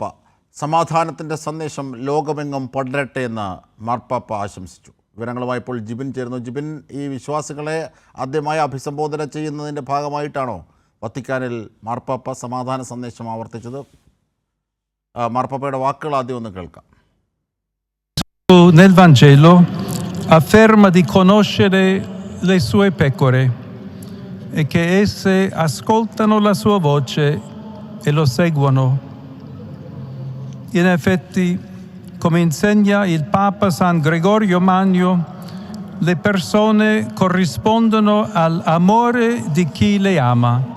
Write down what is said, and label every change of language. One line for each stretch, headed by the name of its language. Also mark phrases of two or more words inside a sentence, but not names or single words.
Malayalam: സമാധാനത്തിൻ്റെ സന്ദേശം ലോകമെങ്ങും പടരട്ടെ എന്ന് മാർപ്പാപ്പ ആശംസിച്ചു. വിവരങ്ങളുമായി ഇപ്പോൾ ജിബിൻ ചേരുന്നു. ജിബിൻ, ഈ വിശ്വാസികളെ ആദ്യമായി അഭിസംബോധന ചെയ്യുന്നതിൻ്റെ ഭാഗമായിട്ടാണോ വത്തിക്കാനിൽ മാർപ്പാപ്പ സമാധാന സന്ദേശം ആവർത്തിച്ചത്? മാർപ്പാപ്പയുടെ വാക്കുകൾ ആദ്യം ഒന്ന് കേൾക്കാം.
Italian: Nel Vangelo afferma di conoscere le sue pecore e che esse ascoltano la sua voce e lo seguono. In effetti, come insegna il Papa San Gregorio Magno, le persone corrispondono all'amore di chi le ama.